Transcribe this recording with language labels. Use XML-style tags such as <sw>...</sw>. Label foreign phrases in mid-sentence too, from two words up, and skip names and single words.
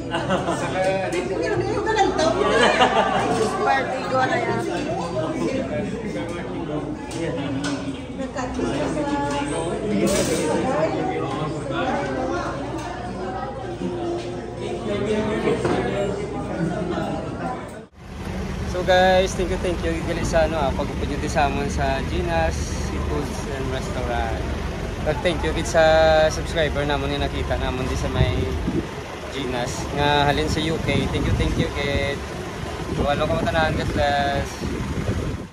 <tl>Party ko na yan.</tl> <en>So guys, thank you</en> <hil>gali sa pagupod nyo sa amon sa Gina's Seafoods and Restaurant.</hil> <en>Thank you</en> <hil>sa subscriber namon nga nakita namon di sa may Gina's nga halin sa UK.</hil> <en>Thank you</en> <hil>kay walo ka matanan,</hil> <en>God bless.</en>